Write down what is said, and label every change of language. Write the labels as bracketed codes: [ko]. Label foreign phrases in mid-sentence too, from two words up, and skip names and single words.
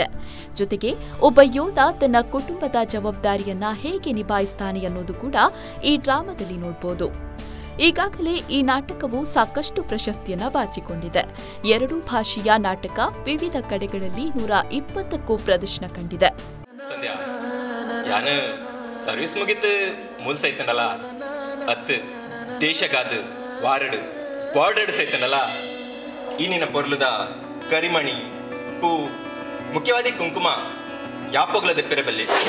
[kn] ಜೊತೆಗೆ ಒಬ್ಬ ಯೋಧ ತನ್ನ ಕುಟುಂಬದ ಜವಾಬ್ದಾರಿಯನ್ನ ಹೇಗೆ ನಿಭಾಯಿಸ್ತಾನೆ ಅನ್ನೋದು ಕೂಡ ಈ ಡ್ರಾಮಾದಲ್ಲಿ ನೋಡಬಹುದು. ಈಗಾಗಲೇ ಈ ನಾಟಕವು ಸಾಕಷ್ಟು ಪ್ರಶಸ್ತಿಯನ್ನ ಬಾಚಿಕೊಂಡಿದೆ. 2 ಭಾಷೆಯ ನಾಟಕ ವಿವಿಧ ಕಡೆಗಳಲ್ಲಿ 120ಕ್ಕೂ ಪ್ರದರ್ಶನ ಕಂಡಿದೆ. [tcy] ಯಾನು ಸರ್ವಿಸ್ ಮುಗಿತು ಮೂಲ ಸೈತನಲ್ಲ ಅತ್ತು ದೇಶಗಾದು ವಾರಡು ಬಾರ್ಡರ್ ಸೈತನಲ್ಲ ಈ ನಿನ್ನ ಪೊರ್ಲುದ ಕರಿಮಣಿ ಪೂ ಮುಖ್ಯವಾದಿ ಕುಂಕುಮ ಯಾಪೋಗ್ಲ ದೆಪ್ಪೆರಬಲ್ಲಿ